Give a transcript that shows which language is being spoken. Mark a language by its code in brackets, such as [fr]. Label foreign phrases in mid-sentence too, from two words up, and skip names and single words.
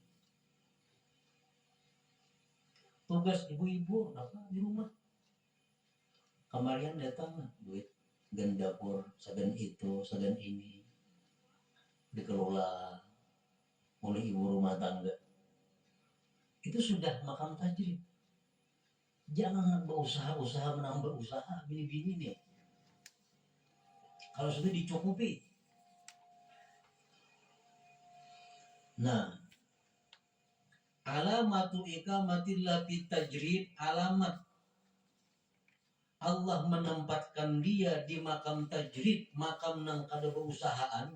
[bjn] Tugas ibu-ibu apa di rumah? Kemarin datang duit gen dapur, segan itu, segan ini dikelola oleh ibu rumah tangga. Itu sudah makam tajrid. Jangan nambah usaha menambah usaha bini-bini nih. Kalau sudah dicukupi. Nah, [ar] علامة إقامة الله في التجريد, [bjn] alamat Allah menempatkan dia di makam tajrid, makam nang kada berusahaan.